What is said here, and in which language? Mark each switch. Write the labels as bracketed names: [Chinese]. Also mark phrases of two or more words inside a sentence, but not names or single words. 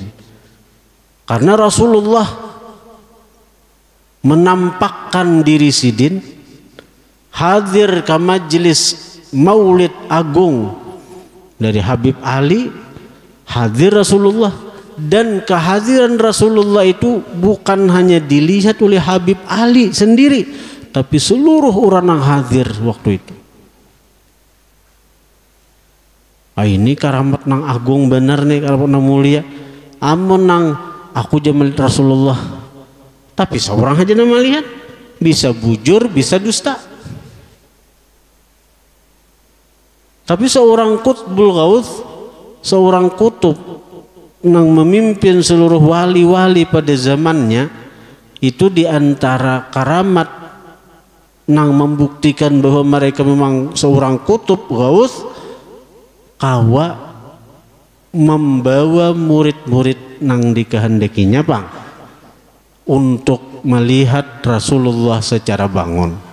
[Indonesian] Karena Rasulullah menampakkan diri sidin hadir ke majelis maulid agung dari Habib Ali, hadir Rasulullah. Dan kehadiran Rasulullah itu bukan hanya dilihat oleh Habib Ali sendiri, tapi seluruh orang yang hadir waktu itu. [Banjar] Ini karamat nang agung benar nih, karamat nang mulia. Amun nang aku jamal Rasulullah, tapi seorang aja nama lihat, bisa bujur, bisa dusta. [Indonesian] Tapi seorang Qutbul Gauth, seorang kutub nang memimpin seluruh wali-wali pada zamannya, itu diantara karamat nang membuktikan bahwa mereka memang seorang kutub Gauth, kawa membawa murid-murid nang dikehendakinya bang untuk melihat Rasulullah secara bangun.